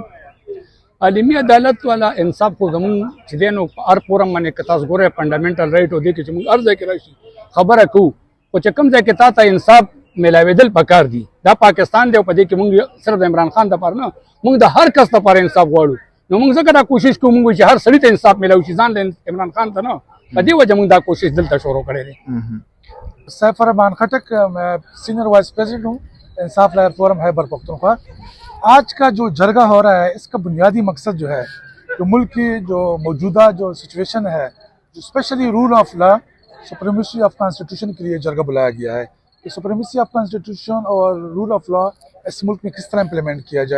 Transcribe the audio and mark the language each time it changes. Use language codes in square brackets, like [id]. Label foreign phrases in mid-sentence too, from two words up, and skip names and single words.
[ps] عالمي عدالت والا انصاف خو زمونږ چې دی نو په هر فورم باندې که تاسو ګورئ [en] fundamental right [ps] و دې کې چې موږ هر ځای کې راشي خبره کوو، خو چې کوم ځای کې تا ته انصاف میلاوېدل پکار دي. دا پاکستان دی او په دې کې موږ صرف د عمران خان دپاره نه، موږ د هر کس دپاره انصاف غواړو. نو موږ ځکه دا کوشش کوو، موږ چې هر سړي ته انصاف میلاو شي، ځان له عمران خان ته نه. په دې وجه موږ دا کوشش دلته شروع کړی دی. [ur] سیف الرحمان خٹک، میں [en] senior vice president [ur] ہوں انصاف لائر فورم خیبر پختونخوا. آج کا جو جرگہ ہو رہا ہے، اس کا بنیادی مقصد جو ہے کہ ملک کی جو موجودہ جو سچویشن ہے، جو [en] specially rule of law, supremacy of constitution [ur] کے لیے جرگہ بلایا گیا ہے کہ [en] supremacy of constitution [ur] اور [en] rule of law [ur] اس ملک میں کس طرح امپلیمنٹ کیا جائے.